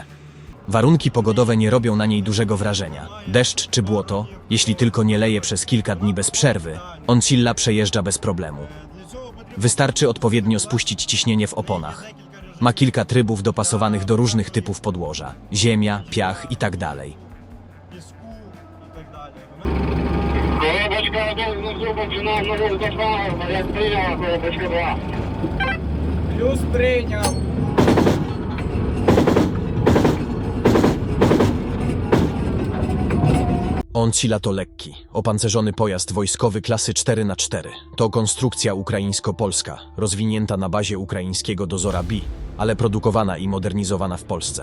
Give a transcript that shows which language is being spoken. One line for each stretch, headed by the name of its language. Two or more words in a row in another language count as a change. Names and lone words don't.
Polish: Warunki pogodowe nie robią na niej dużego wrażenia. Deszcz czy błoto, jeśli tylko nie leje przez kilka dni bez przerwy, Oncilla przejeżdża bez problemu. Wystarczy odpowiednio spuścić ciśnienie w oponach. Ma kilka trybów dopasowanych do różnych typów podłoża. Ziemia, piach itd.
Ukrainian: Коробочка 1 внизу починав нову запалу, як прийняла коробочка 2.
Russian: Плюс принял.
Polish: Oncilla to lekki, opancerzony pojazd wojskowy klasy 4x4. To konstrukcja ukraińsko-polska, rozwinięta na bazie ukraińskiego dozora B, ale produkowana i modernizowana w Polsce.